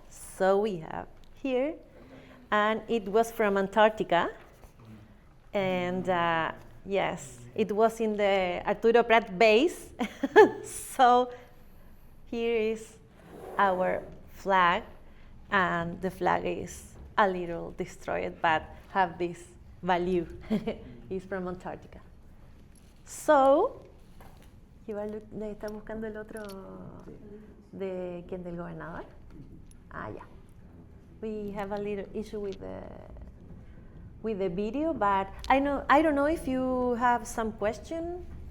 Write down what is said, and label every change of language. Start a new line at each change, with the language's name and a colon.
English: So we have here, and it was from Antarctica, and yes, it was in the Arturo Prat base. So here is our flag, and the flag is a little destroyed, but have this value. It's from Antarctica.
Spanish: So, ¿está buscando el otro de quién, del gobernador?
English: Ah, yeah. We have a little issue with the video, but I don't know if you have some question.